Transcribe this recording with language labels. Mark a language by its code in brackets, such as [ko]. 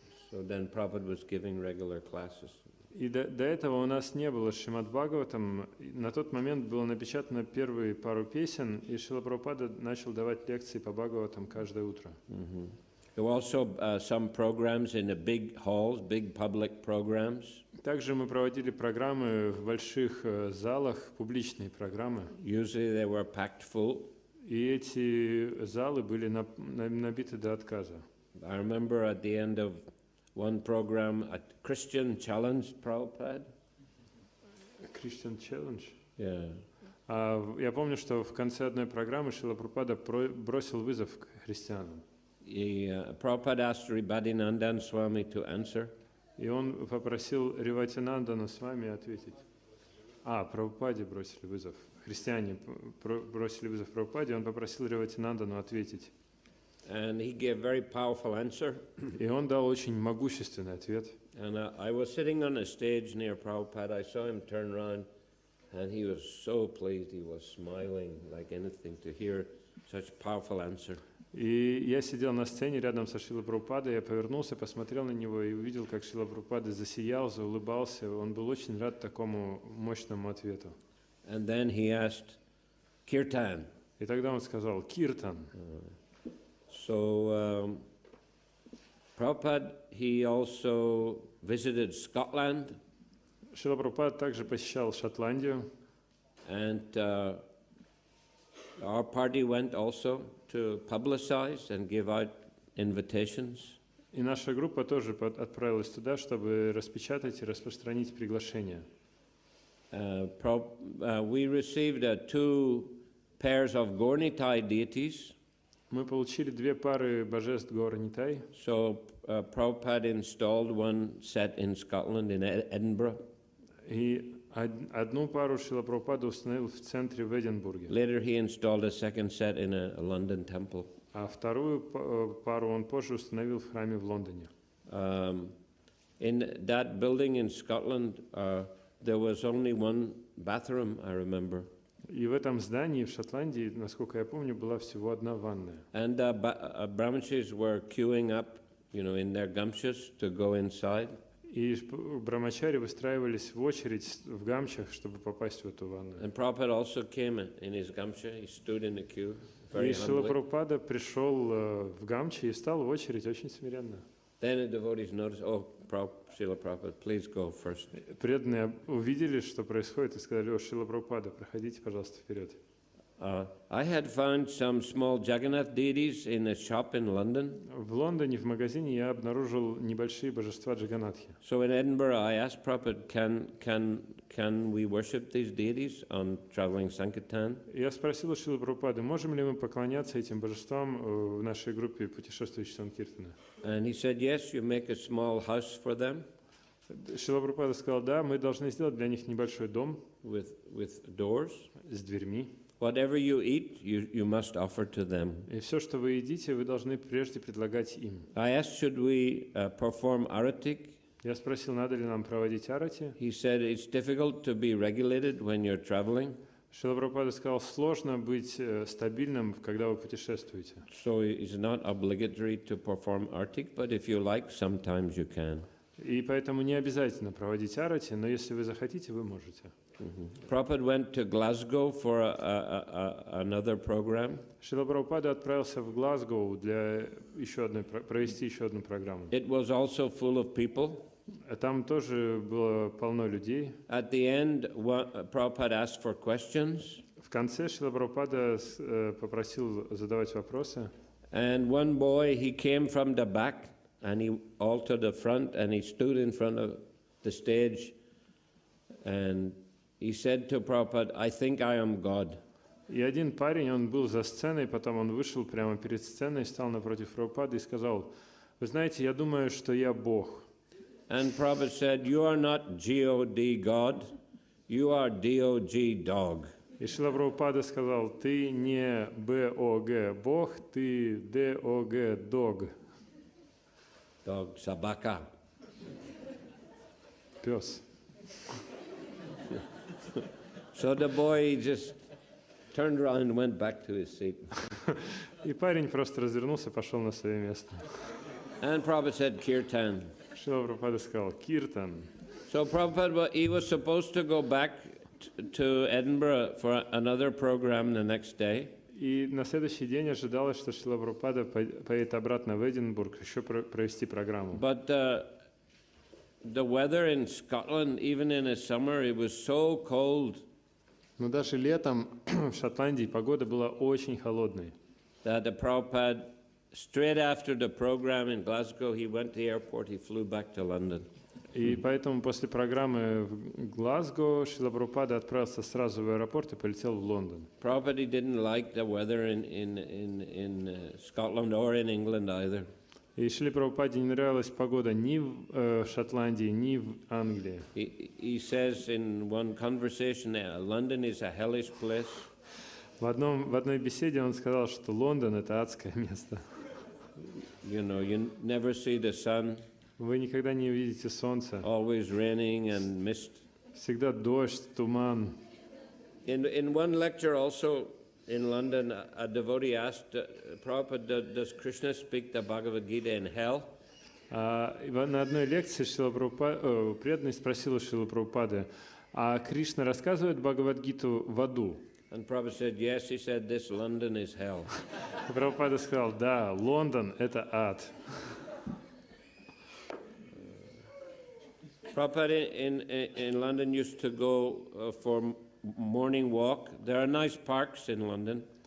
[en] So then Prabhupada was giving regular classes. [ru] И до этого у нас не было Шримад Бхагаватам. На тот момент было напечатано первые пару песен, и Шрила Прабхупада начал давать лекции по Бхагаватам каждое утро. [en] There were also some programs in the big halls, big public programs. [ru] Также мы проводили программы в больших залах, публичные программы. [en] Usually they were packed full. [ru] И эти залы были набиты до отказа. [en] I remember at the end of one program, a Christian challenged Prabhupada. Christian challenge? Yeah. [ru] Я помню, что в конце одной программы Шрила Прабхупада бросил вызов христианам. [en] Prabhupada asked Ribhadinandan Swami to answer. [ru] И он попросил Риватинандана Свами ответить. Прабхупаде бросили вызов. Христиане бросили вызов Прабхупаде, он попросил Риватинандану ответить. [en] And he gave a very powerful answer. [ru] И он дал очень могущественный ответ. [en] And I was sitting on a stage near Prabhupada. I saw him turn around, and he was so pleased. He was smiling like anything to hear such powerful answer. [ru] И я сидел на сцене рядом со Шрилой Прабхупадой, я повернулся, посмотрел на него и увидел, как Шрила Прабхупада засиял, заулыбался. Он был очень рад такому мощному ответу. [en] And then he asked, Kirtan. [ru] И тогда он сказал, Киртан. [en] So Prabhupada, he also visited Scotland. [ru] Шрила Прабхупада также посещал Шотландию. [en] And our party went also to publicize and give out invitations. [ru] И наша группа тоже отправилась туда, чтобы распечатать и распространить приглашение. [en] We received 2 pairs of Gaurnitai deities. [ru] Мы получили 2 пары божеств Gaurnitai. [en] So Prabhupada installed one set in Scotland, in Edinburgh. [ru] И одну пару Шрила Прабхупада установил в центре в Эдинбурге. [en] Later he installed a second set in a London temple. [ru] А вторую пару он позже установил в храме в Лондоне. [en] In that building in Scotland, there was only one bathroom, I remember. [ru] И в этом здании в Шотландии, насколько я помню, была всего одна ванная. [en] And brahmacharis were queuing up, in their gumshas to go inside. [ru] И брамачари выстраивались в очередь в гамчах, чтобы попасть в эту ванную. [en] And Prabhupada also came in his gamcha. He stood in the queue very [ru] И Шрила [en] humbly. [ru] Прабхупада пришел в гамче и встал в очередь очень смиренно. [en] Then the devotees noticed, Srila Prabhupada, please go first. [ru] Преданные увидели, что происходит, и сказали: «О, Шрила Прабхупада, проходите, пожалуйста, вперед». [en] I had found some small Jagannath deities in a shop in London. [ru] В Лондоне в магазине я обнаружил небольшие божества Джаганатхи. [en] So in Edinburgh, I asked Prabhupada, can we worship these deities on traveling Sankirtan? [ru] Я спросил у Шрилы Прабхупады, можем ли мы поклоняться этим божествам в нашей группе путешествующих Санкиртана. [en] And he said, yes, you make a small house for them [ru] Шрила Прабхупада сказал: да, мы должны сделать для них небольшой дом [en] with doors. [ru] с дверьми. [en] Whatever you eat, you must offer to them. [ru] И все, что вы едите, вы должны прежде предлагать им. [en] I asked, should we perform aratik? [ru] Я спросил, надо ли нам проводить арати. [en] He said, it's difficult to be regulated when you're traveling. [ru] Шрила Прабхупада сказал: сложно быть стабильным, когда вы путешествуете. [en] So it's not obligatory to perform artik, but if you like, sometimes you can. [ru] И поэтому не обязательно проводить арати, но если вы захотите, вы можете. [en] Prabhupada went to Glasgow for another program. [ru] Шрила Прабхупада отправился в Глазгоу для провести еще одну программу. [en] It was also full of people. [ru] Там тоже было полно людей. [en] At the end, Prabhupada asked for questions. [ru] В конце Шрила Прабхупада попросил задавать вопросы. [en] And one boy, he came from the back and he all to the front and he stood in front of the stage and he said to Prabhupada, I think I am God. [ru] И один парень, он был за сценой, потом он вышел прямо перед сценой, стал напротив Прабхупады и сказал: вы знаете, я думаю, что я Бог. [en] And Prabhupada said, you are not G-O-D God, you are D-O-G dog. [ru] И Шрила Прабхупада сказал: ты не Б-О-Г Бог, ты Д-О-Г Дог. [en] Dog, sabaka. [ru] Пес. [en] So the boy just turned around and went back to his seat. [ru] И парень просто развернулся, пошел на свое место. [en] And Prabhupada said, Kirtan. [ru] Шрила Прабхупада сказал: киртан. [en] So Prabhupada, he was supposed to go back to Edinburgh for another program the next day. [ru] И на следующий день ожидалось, что Шрила Прабхупада поедет обратно в Эдинбург еще провести программу. [en] But the weather in Scotland, even in the summer, it was so cold. [ru] Но даже летом в Шотландии погода была очень холодной. [en] That the Prabhupada, straight after the program in Glasgow, he went to the airport, he flew back to London. [ru] И поэтому после программы в Глазго Шрила Прабхупада отправился сразу в аэропорт и полетел в Лондон. [en] Prabhupada didn't like the weather in Scotland or in England either. [ru] И Шриле Прабхупаде не нравилась погода ни в Шотландии, ни в Англии. [en] He says in one conversation, London is a hellish place. [ru] В одной беседе он сказал, что Лондон — это адское место. [en] You never see the sun. [ru] Вы никогда не увидите солнца. [en] Always raining and mist. [ru] Всегда дождь, туман. [en] In one lecture also in London, a devotee asked Prabhupada, does Krishna speak the Bhagavad Gita in hell? [ru] На одной лекции преданный спросил у Шрилы Прабхупады: а Кришна рассказывает Бхагавад-гиту в аду? [en] And Prabhupada said, yes. He said, this London is hell. [ru] Прабхупада сказал: да, Лондон — это ад. [en] Prabhupada in London used to go for morning walk. There are nice parks in London.